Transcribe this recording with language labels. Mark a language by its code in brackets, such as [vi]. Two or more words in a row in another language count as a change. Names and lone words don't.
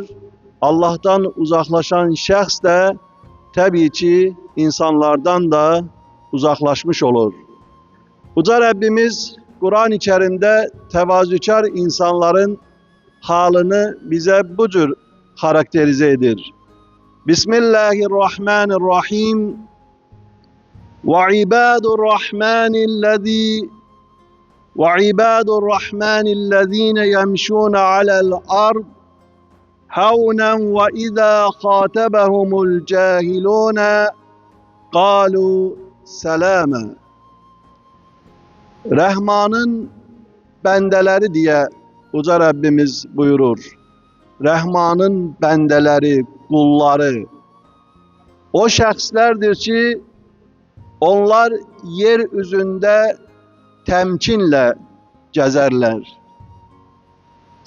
[tr] Allah'tan uzaklaşan şahs da tabii ki insanlardan da uzaklaşmış olur. Uca Rabbimiz Kur'an-ı Kerim'de tevazukar insanların halini bize bu tür karakterize edir. [ar] Bismillahirrahmanirrahim. وعباد الرحمن الذين يمشون على الأرض هونا وإذا خاطبهم الجاهلون قالوا سلاما. [tr] Rahman'ın bendeleri diye Uca Rabbimiz buyurur. Rahman'ın bendeleri, kulları. O şahslardır ki onlar yeryüzünde temkinle gezerler.